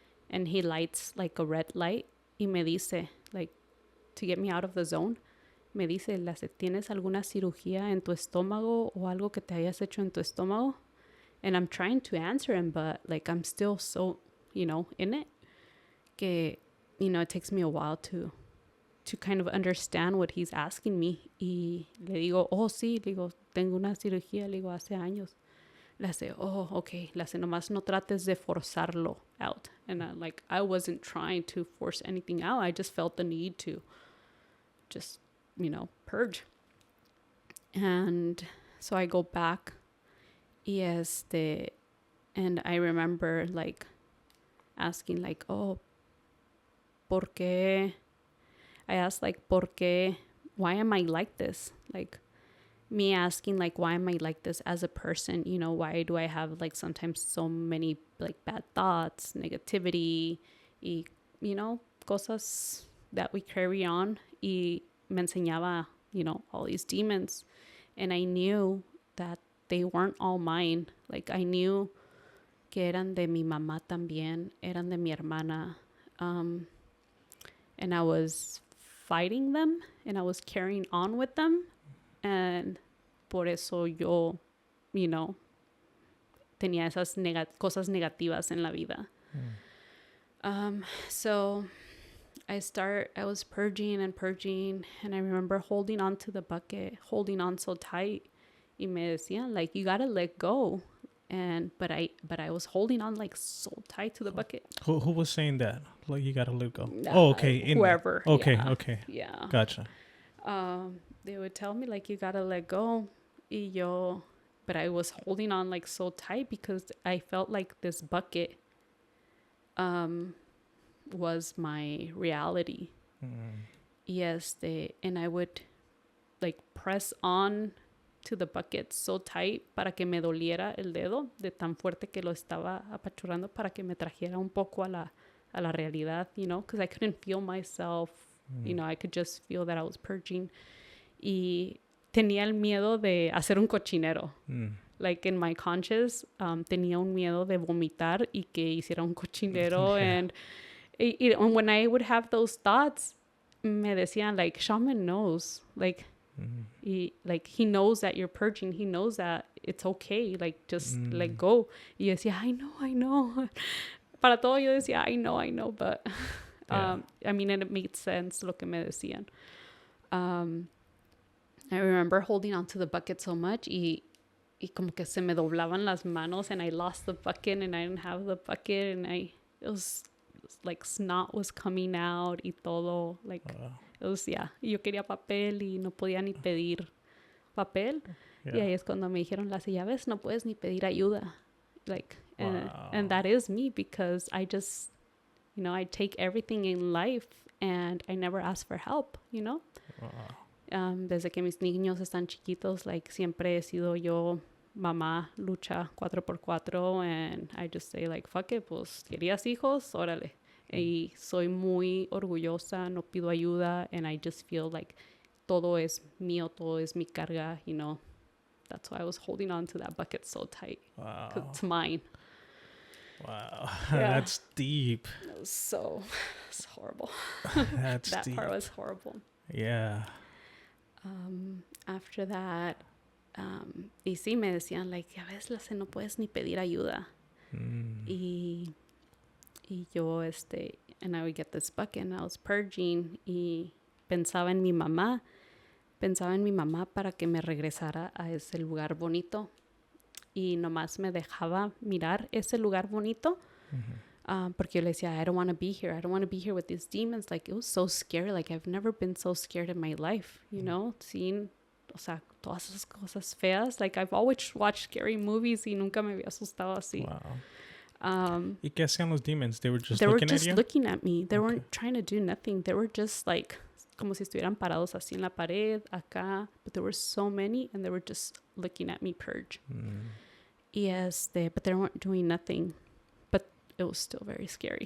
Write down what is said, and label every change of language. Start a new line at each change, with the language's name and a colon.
English: And he lights like a red light
Spanish: y me dice, like,
English: to get me out of the zone,
Spanish: me dice, ¿tienes alguna cirugía en tu estómago o algo que te hayas hecho en tu estómago?
English: And I'm trying to answer him, but, like, I'm still so, you know, in it, que, you know, it takes me a while to kind of understand what he's asking me.
Spanish: Y le digo, oh, sí, le digo, tengo una cirugía, le digo, hace años. Le hace, oh, okay. Le hace, nomás no trates de forzarlo out.
English: And I wasn't trying to force anything out. I just felt the need to just, you know, purge. And so I go back. And I remember like asking like, oh,
Spanish: ¿por qué?
English: I asked like,
Spanish: ¿por qué?
English: Why am I like this? Like me asking like, why am I like this as a person? You know, why do I have like sometimes so many like bad thoughts, negativity, y, you know, cosas that we carry on.
Spanish: Y me enseñaba,
English: you know, all these demons. And I knew that they weren't all mine. Like I knew
Spanish: que eran de mi mamá también, eran de mi hermana.
English: And I was fighting them and I was carrying on with them.
Spanish: And por eso yo,
English: you know,
Spanish: tenía esas cosas negativas en la vida.
English: So I was purging, and I remember holding on to the bucket, holding on so tight.
Spanish: Y me decían,
English: like, you gotta let go. But I was holding on like so tight to the bucket. Who was saying that? Like, you gotta let go. Okay. Whoever. Okay. Yeah. Okay. Yeah. Gotcha. They would tell me like, you gotta let go. But I was holding on like so tight because I felt like this bucket was my reality. And I would like press on to the bucket so tight
Spanish: para que me doliera el dedo de tan fuerte que lo estaba apachurrando para que me trajera un poco a la realidad,
English: you know, because I couldn't feel myself, you know, I could just feel that I was purging.
Spanish: Y tenía el miedo de hacer un cochinero.
English: Like in my conscious,
Spanish: tenía un miedo de vomitar y que hiciera un cochinero.
English: And when I would have those thoughts,
Spanish: me decían
English: like, shaman knows, like, he knows that you're purging. He knows that it's okay. Like, just let go.
Spanish: Y yo decía,
English: I know.
Spanish: Para todo yo decía,
English: I know. But, I mean, and it made sense
Spanish: lo que me decían.
English: I remember holding onto the bucket so much
Spanish: y como que se me doblaban las manos
English: and I lost the bucket and I didn't have the bucket and it was like snot was coming out
Spanish: y todo.
English: Like, it was, yeah.
Spanish: Y yo quería papel y no podía ni pedir papel. Yeah. Y ahí es cuando me dijeron, las llaves no puedes ni pedir ayuda.
English: Like, and that is me because I just, you know, I take everything in life and I never ask for help, you know?
Spanish: Desde que mis niños están chiquitos, like, siempre he sido yo mamá lucha 4x4
English: and I just say like, fuck it,
Spanish: pues, ¿querías hijos? Órale. Y soy muy orgullosa, no pido ayuda,
English: and I just feel like
Spanish: todo es mío, todo es mi carga, you know.
English: That's why I was holding on to that bucket so tight. Wow. 'Cause it's mine. Wow. Yeah. That's deep. It's horrible. That's that deep. part was horrible. Yeah. After that,
Spanish: y sí me decían, like, a veces no puedes ni pedir ayuda. Y yo,
English: and I would get this bucket and I was purging
Spanish: y pensaba en mi mamá para que me regresara a ese lugar bonito. Y nomás me dejaba mirar ese lugar bonito. Porque yo le decía,
English: I don't want to be here. I don't want to be here with these demons. Like, it was so scary. Like, I've never been so scared in my life, you know? Seeing,
Spanish: o sea, todas esas cosas feas.
English: Like, I've always watched scary movies
Spanish: y nunca me había asustado así. Wow. ¿Y qué hacían los demons?
English: They were just looking at me. They weren't trying to do nothing. They were just like,
Spanish: como si estuvieran parados así en la pared, acá.
English: But there were so many, and they were just looking at me purge. Y but they weren't doing nothing. But it was still very scary.